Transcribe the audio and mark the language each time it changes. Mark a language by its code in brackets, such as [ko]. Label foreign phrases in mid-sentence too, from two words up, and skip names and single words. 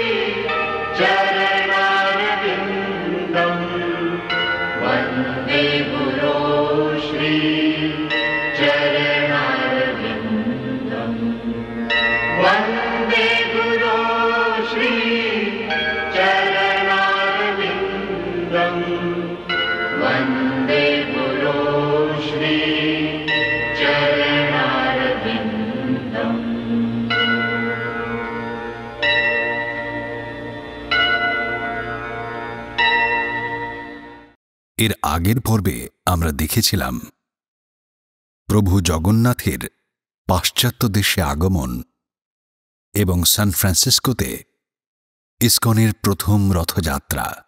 [sa] चरणारविन्दम् वन्दे गुरो श्री चरणारविन्दम् वन्दे गुरो श्री चरणारविन्दम् वन्दे गुरो श्री चरणारविन्दम्। [bn] এর আগের পর্বে আমরা দেখেছিলাম প্রভু জগন্নাথের পাশ্চাত্য দেশে আগমন এবং সান ফ্রান্সিসকোতে ইসকনের প্রথম রথযাত্রা।